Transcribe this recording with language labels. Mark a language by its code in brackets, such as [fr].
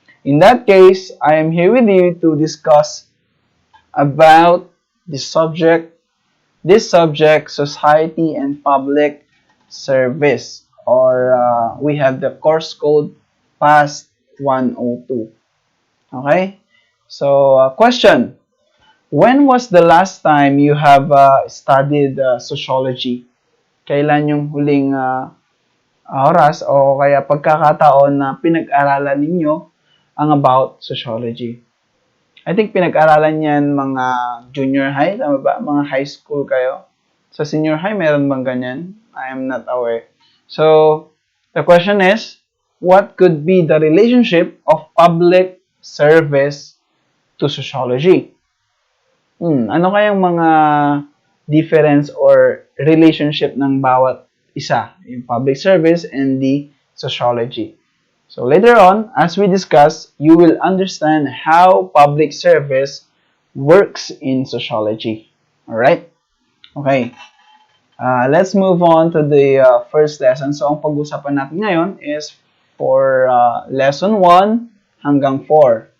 [en] In that case, I am here with you to discuss about this subject, Society and Public Service, or we have the course code PASC 102. Okay? So, question. When was the last time you have studied sociology? [tl] Kailan yung huling oras o kaya pagkakataon na pinag-aralan ninyo ang [en] about sociology? [tl] I think pinag-aralan yan mga junior high, tama ba? Mga high school kayo. Sa senior high, meron bang ganyan? [en] I am not aware. So, the question is, what could be the relationship of public service to sociology? [tl] Ano kayang mga [en] difference or relationship [tl] ng bawat isa, yung [en] public service and the sociology? So later on, as we discuss, you will understand how public service works in sociology. Alright? Okay. Let's move on to the first lesson. [tl] So ang pag-usapan natin ngayon [en] is for lesson 1 [tl] hanggang 4.